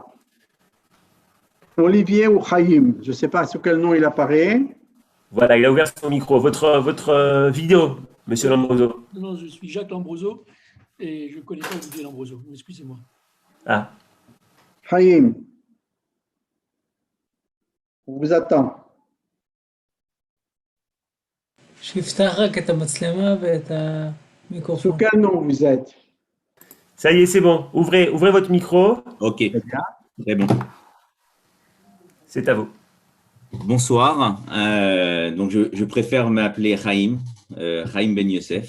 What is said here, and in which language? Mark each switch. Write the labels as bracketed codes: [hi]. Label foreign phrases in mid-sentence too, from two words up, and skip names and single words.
[fr] Olivier ou Chaim, je ne sais pas sous quel nom il apparaît. Voilà, il a ouvert son micro. Votre vidéo, monsieur Lombroso. Non, je suis Jacques Lombroso et je ne connais pas Olivier Lombroso. Excusez-moi. Ah. Chaim, on vous attend. [he] שיפתח רק את המצלמה ואת [fr] Sous [he] המיקרופון. [fr] quel nom vous êtes? Ça y est, c'est bon. Ouvrez votre micro. Ok, Très bien. très bon. C'est à vous. Bonsoir. Donc, je préfère m'appeler Chaim, Chaim Ben Yosef.